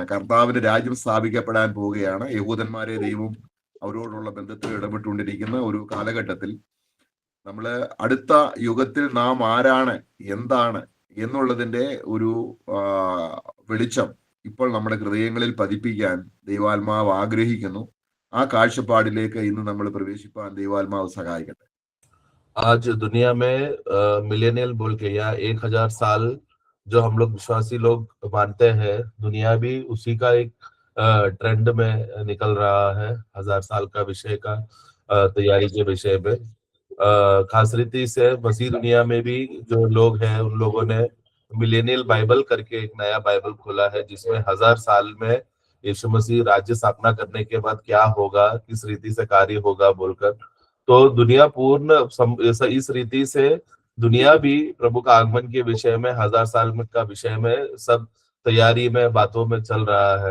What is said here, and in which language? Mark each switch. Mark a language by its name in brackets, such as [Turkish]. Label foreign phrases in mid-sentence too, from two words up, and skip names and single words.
[Malayalam] കർത്താവിന്റെ രാജ്യം സ്ഥാപിക്കപ്പെടാൻ പോവുകയാണ്. യഹൂദന്മാരെ ദൈവം അവരോടുള്ള ബന്ധത്തിൽ ഇടപെട്ടുകൊണ്ടിരിക്കുന്ന ഒരു കാലഘട്ടത്തിൽ നമ്മൾ അടുത്ത യുഗത്തിൽ നാം ആരാണ്, എന്താണ് എന്നുള്ളതിന്റെ ഒരു വെളിച്ചം ഇപ്പോൾ നമ്മുടെ ഹൃദയങ്ങളിൽ പതിപ്പിക്കാൻ ദൈവാത്മാവ് ആഗ്രഹിക്കുന്നു. ആ കാഴ്ചപ്പാടിലേക്ക് ഇന്ന് നമ്മൾ പ്രവേശിപ്പാൻ ദൈവാത്മാവ് സഹായിക്കട്ടെ. [Hindi] आज दुनिया में मिलेनियल बोल के या 1000 साल जो हम लोग विश्वासी लोग मानते हैं, दुनिया भी उसी का एक ट्रेंड में निकल रहा है। 1000 साल का विषय का तैयारी के विषय में खास रीति से मसीह दुनिया में भी जो लोग हैं उन लोगों ने [English] millennial Bible [Hindi] करके एक नया बाइबल खोला है, जिसमें 1000 साल में यीशु मसीह राज्य स्थापना करने के बाद क्या होगा, किस रीति से कार्य होगा बोलकर, तो दुनिया पूर्ण इस रीति से दुनिया भी प्रभु का आगमन के विषय में 1000 साल का विषय में सब तैयारी में बातों में चल रहा है।